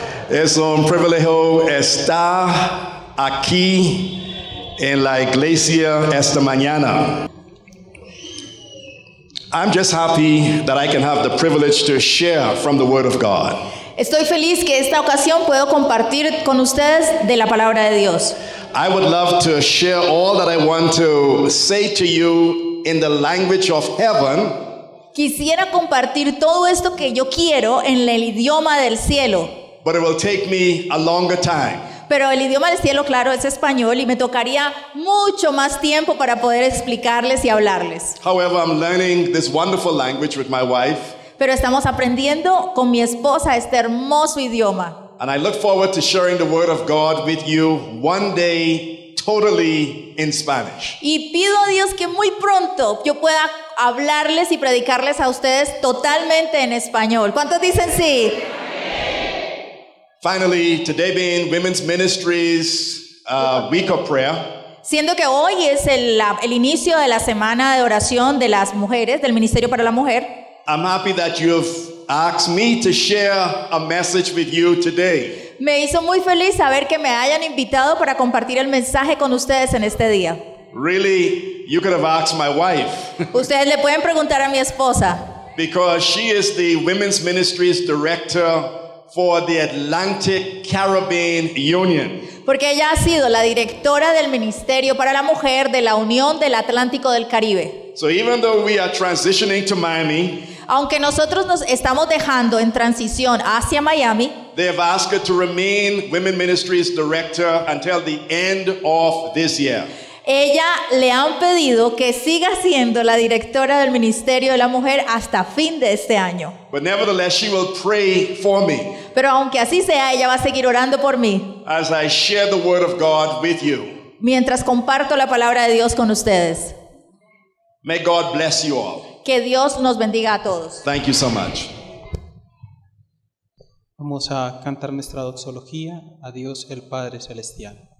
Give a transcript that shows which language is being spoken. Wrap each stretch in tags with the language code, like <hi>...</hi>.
<es>Es un privilegio estar aquí en la iglesia esta mañana.</es> <en>I'm just happy that I can have the privilege to share from the Word of God.</en> <es>Estoy feliz que esta ocasión puedo compartir con ustedes de la palabra de Dios.</es> <en>I would love to share all that I want to say to you in the language of heaven.</en> <es>Quisiera compartir todo esto que yo quiero en el idioma del cielo.</es> <en>But it will take me a longer time.</en> <es>Pero el idioma del cielo, claro, es español y me tocaría mucho más tiempo para poder explicarles y hablarles.</es> <en>However, I'm learning this wonderful language with my wife.</en> <es>Pero estamos aprendiendo con mi esposa este hermoso idioma.</es> <en>And I look forward to sharing the Word of God with you one day totally in Spanish.</en> <es>Y pido a Dios que muy pronto yo pueda hablarles y predicarles a ustedes totalmente en español. ¿Cuántos dicen sí?</es> <en>Finally, today being Women's Ministries Week of Prayer,</en> <es>Siendo que hoy es el inicio de la semana de oración de las mujeres, del Ministerio para la Mujer,</es> <en>I'm happy that you've asked me to share a message with you today.</en> <es>me hizo muy feliz saber que me hayan invitado para compartir el mensaje con ustedes en este día.</es> <en>Really, you could have asked my wife</en> <es>Ustedes le pueden preguntar a mi esposa,</es> <en>because she is the Women's Ministries Director for the Atlantic Caribbean Union.</en> <es>porque ella ha sido la directora del Ministerio para la Mujer de la Unión del Atlántico del Caribe.</es> <en>So even though we are transitioning to Miami,</en> <es>Aunque nosotros nos estamos dejando en transición hacia Miami,</es> <en>they have asked her to remain Women Ministries Director until the end of this year.</en> <es>ella le han pedido que siga siendo la directora del Ministerio de la Mujer hasta fin de este año.</es> <en>But nevertheless, she will pray for me</en> <es>Pero aunque así sea, ella va a seguir orando por mí</es> <en>as I share the Word of God with you.</en> <es>mientras comparto la palabra de Dios con ustedes.</es> <en>May God bless you all.</en> <es>Que Dios nos bendiga a todos.</es> <en>Thank you so much.</en> <es>Vamos a cantar nuestra doxología a Dios el Padre Celestial.</es>